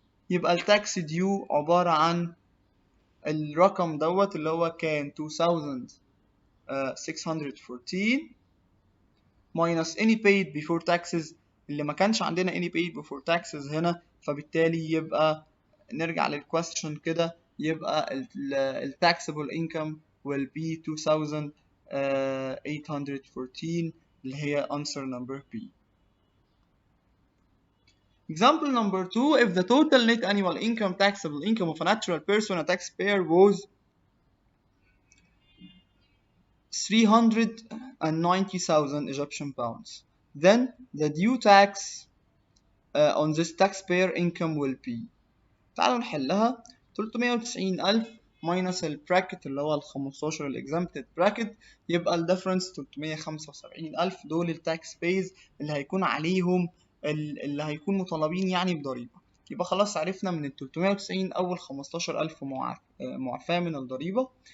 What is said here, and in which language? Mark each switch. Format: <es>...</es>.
<ar>يبقى التاكس ديو عبارة عن الرقم دوت اللي هو كان 2614</ar> <en>minus any paid before taxes</en> <ar>اللي ما كانش عندنا</ar> <en>any paid before taxes</en> <ar>هنا، فبالتالي يبقى نرجع للquestion كده، يبقى ال</ar> <en>taxable income will be 2814</en> <ar>اللي هي</ar> <en>answer number B. Example number 2, if the total net annual income taxable income of a natural person, a taxpayer, was 390,000 Egyptian pounds, then the due tax on this taxpayer income will be.</en> <ar>تعالوا نحلها. 390,000 minus البراكت اللي هو ال 15 الexempted bracket، يبقى الديفرنس 375,000 دول التاكس بيز اللي هيكون عليهم اللي هيكون مطالبين يعني بضريبة. يبقى خلاص عرفنا من ال 390 أول 15,000 معفاة من الضريبة.</ar>